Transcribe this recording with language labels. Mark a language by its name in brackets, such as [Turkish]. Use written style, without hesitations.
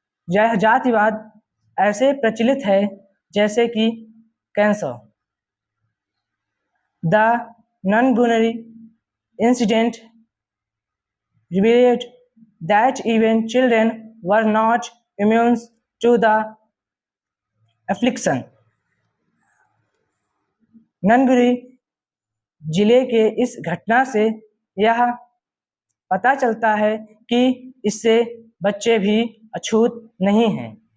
[Hindi] यह जातिवाद ऐसे प्रचलित है जैसे कि cancer. [English] The Nanguri incident revealed that even children were not immune to the affliction. [Hindi] ननगुरी जिले के इस घटना से यह पता चलता है कि इससे बच्चे भी अछूत नहीं हैं.